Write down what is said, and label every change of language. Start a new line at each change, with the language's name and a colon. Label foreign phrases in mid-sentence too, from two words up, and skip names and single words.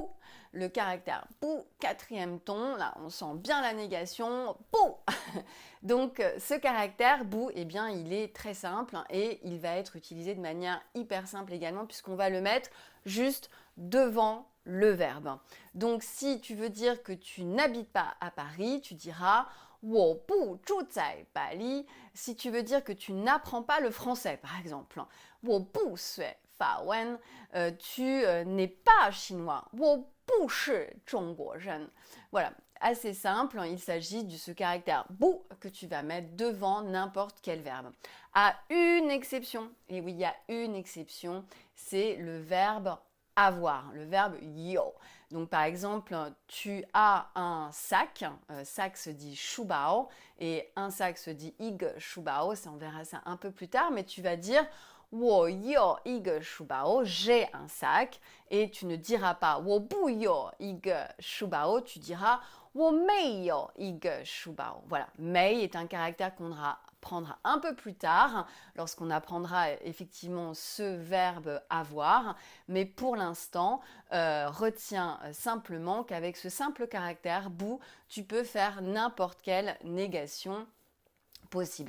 French: Le caractère bu, quatrième ton, là on sent bien la négation, bu. Donc ce caractère bu, eh bien il est très simple et il va être utilisé de manière hyper simple également puisqu'on va le mettre juste devant le verbe. Donc si tu veux dire que tu n'habites pas à Paris, tu diras
Chinese: 我不住在巴黎.
French: Si tu veux dire que tu n'apprends pas le français, par exemple,
Chinese: 我不学法文,
French: tu n'es pas chinois,
Chinese: 我不是中国人.
French: Voilà, assez simple, il s'agit de ce caractère bu que tu vas mettre devant n'importe quel verbe. À une exception, et oui, il y a une exception, c'est le verbe avoir, le verbe yo. Donc par exemple, tu as un sac, sac se dit shubao et un sac se dit
Chinese: 一个书包,
French: ça on verra ça un peu plus tard, mais tu vas dire
Chinese: 我有一个书包,
French: j'ai un sac, et tu ne diras pas
Chinese: 我不有一个书包,
French: tu diras
Chinese: 我没有一个书包.
French: Voilà, 没 est un caractère qu'on prendra un peu plus tard, lorsqu'on apprendra effectivement ce verbe avoir, mais pour l'instant, retiens simplement qu'avec ce simple caractère bu, tu peux faire n'importe quelle négation possible.